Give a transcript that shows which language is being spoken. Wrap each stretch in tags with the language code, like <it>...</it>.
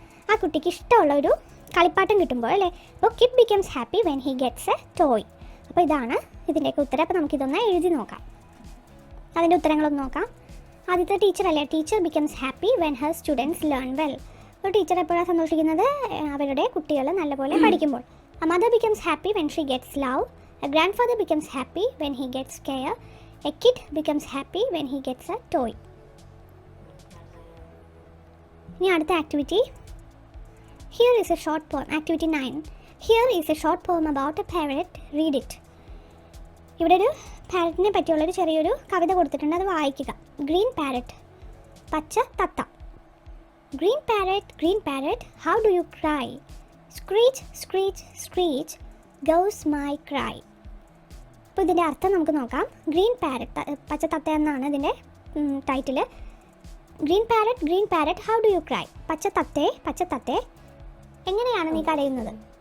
<ml>ആ കുട്ടിക്ക് ഇഷ്ടമുള്ള ഒരു കളിപ്പാട്ടം കിട്ടുമ്പോൾ, അല്ലേ. അപ്പോൾ</ml> <en>Kid becomes happy when he gets a toy.</en> <ml>അപ്പോൾ ഇതാണ് ഇതിൻ്റെയൊക്കെ ഉത്തരം. അപ്പോൾ നമുക്കിതൊന്ന് എഴുതി നോക്കാം. അതിൻ്റെ ഉത്തരങ്ങളൊന്ന് നോക്കാം. ആദ്യത്തെ ടീച്ചർ അല്ലേ.</ml> <en>Teacher becomes happy when her students learn well.</en> <ml>ഒരു ടീച്ചർ എപ്പോഴാണ് സന്തോഷിക്കുന്നത്? അവരുടെ കുട്ടികൾ നല്ലപോലെ പഠിക്കുമ്പോൾ.</ml> <en>A mother becomes happy when she gets love. A grandfather becomes happy when he gets care. A kid becomes happy when he gets a toy.</en> <ml>ഇനി അടുത്ത activity.</ml> <en>Here is a short poem. Activity 9. Here is a short poem about a parrot. Read it.</en> <ml>ഇവിടെ ഒരു പാരറ്റിനെ പറ്റിയുള്ളൊരു ചെറിയൊരു കവിത കൊടുത്തിട്ടുണ്ട്. അത് വായിക്കുക. Green parrot, പച്ച തത്ത.</ml> <en>Green parrot, how do you cry? Screech, screech, screech goes my cry.</en> <ml>അപ്പോൾ ഇതിൻ്റെ അർത്ഥം നമുക്ക് നോക്കാം. ഗ്രീൻ പാരറ്റ്, പച്ച തത്ത എന്നാണ് ഇതിൻ്റെ title.</ml> <en>Green parrot how do you cry?</en> <ml>പച്ച തത്തേ എങ്ങനെയാണ് നീ കരയുന്നത്?</ml>